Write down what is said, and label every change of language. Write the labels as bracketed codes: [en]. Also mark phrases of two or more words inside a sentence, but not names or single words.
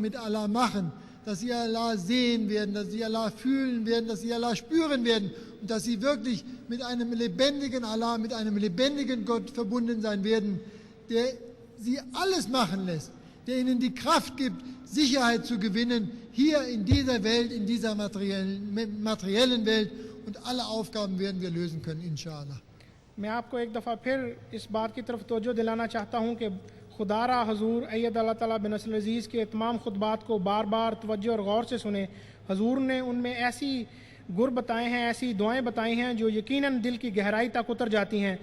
[de] mit Allah machen, dass Sie Allah sehen werden, dass Sie Allah fühlen werden, dass Sie Allah spüren werden und dass Sie wirklich mit einem lebendigen Allah, mit einem lebendigen Gott verbunden sein werden, der Sie alles machen lässt, der Ihnen die Kraft gibt, Sicherheit zu gewinnen, hier in dieser Welt, in dieser materiellen Welt, und alle Aufgaben werden wir lösen können, inshallah. [ur] میں آپ کو ایک دفعہ پھر اس بات کی طرف توجہ دلانا چاہتا ہوں کہ خدارا حضور [ar] أيده الله تعالى بنصره العزيز [ur] کے تمام خطبات کو بار بار توجہ اور غور سے سنے. حضور نے ان میں ایسی گر بتائے ہیں، ایسی دعائیں بتائی ہیں جو یقیناً دل کی گہرائی تک اتر جاتی ہیں.